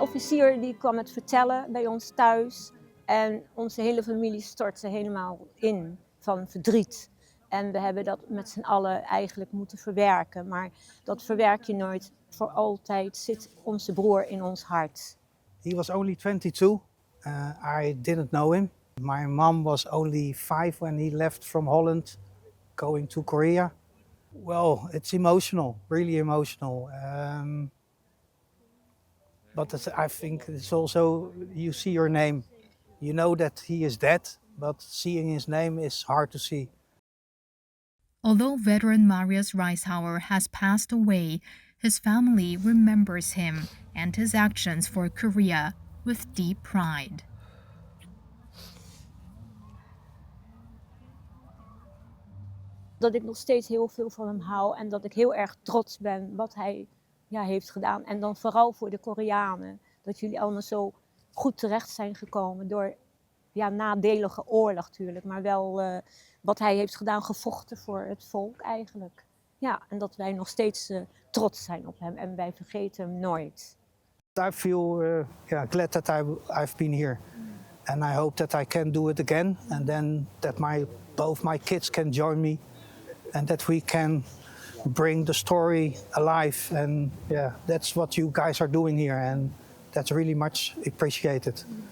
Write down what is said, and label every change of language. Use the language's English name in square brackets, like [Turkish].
[Dutch] officier die kwam het vertellen bij ons thuis. En onze hele familie stortte helemaal in van verdriet. En we hebben dat met z'n allen eigenlijk moeten verwerken. Maar dat verwerk je nooit. Voor altijd zit onze broer in ons hart. [English] He was only 22. I didn't know him. My mom was only 5 when he left from Holland, going to Korea. Well, it's emotional, really emotional. But I think it's also, you see your name. You know that he is dead, but seeing his name is hard to see. Although veteran Marius Reishauer has passed away, his family remembers him and his actions for Korea with deep pride. [Dutch] Dat ik nog steeds heel veel van hem hou en dat ik heel erg trots ben wat hij heeft gedaan. En dan vooral voor de Koreanen. Dat jullie allemaal zo goed terecht zijn gekomen door nadelige oorlog natuurlijk. Maar wel wat hij heeft gedaan, gevochten voor het volk eigenlijk. Ja, en dat wij nog steeds trots zijn op hem en wij vergeten hem nooit. [English] I feel glad that I've been here. And I hope that I can do it again. And then that both my kids can join me. And that we can bring the story alive. And that's what you guys are doing here. And that's really much appreciated.